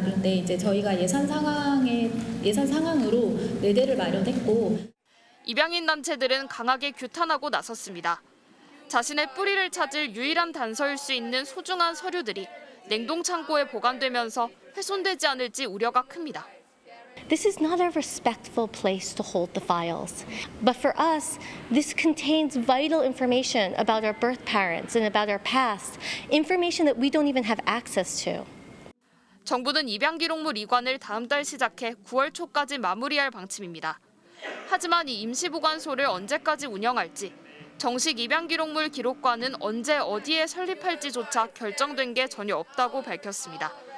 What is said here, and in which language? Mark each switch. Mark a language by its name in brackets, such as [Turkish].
[Korean] 그런데 이제 저희가 예산 상황으로 4대를 마련했고 입양인 단체들은 강하게 규탄하고 나섰습니다. 자신의 뿌리를 찾을 유일한 단서일 수 있는 소중한 서류들이 냉동 창고에 보관되면서 훼손되지 않을지 우려가 큽니다. [English] This is not a respectful place to hold the files. But for us, this contains vital information about our birth parents and about our past, information that we don't even have access to. [Korean] 정부는 입양 기록물 이관을 다음 달 시작해 9월 초까지 마무리할 방침입니다. 하지만 이 임시보관소를 언제까지 운영할지, 정식 입양 기록물 기록관은 언제 어디에 설립할지조차 결정된 게 전혀 없다고 밝혔습니다.